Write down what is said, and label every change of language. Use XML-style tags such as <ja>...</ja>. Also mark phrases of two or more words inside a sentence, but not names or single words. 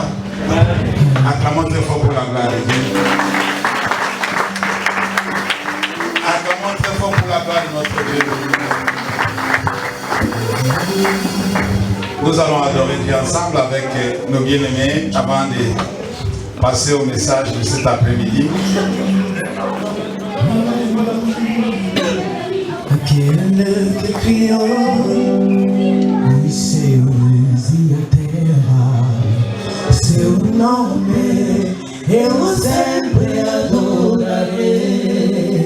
<fr>Acclamons très fort pour la gloire de Dieu. Acclamons très fort pour la gloire de notre Dieu. Nous allons adorer Dieu ensemble avec nos bien-aimés avant de passer au message de cet après-midi.</fr> <pt>Aquele que criou os céus e a terra, seu nome eu sempre adorarei.</pt>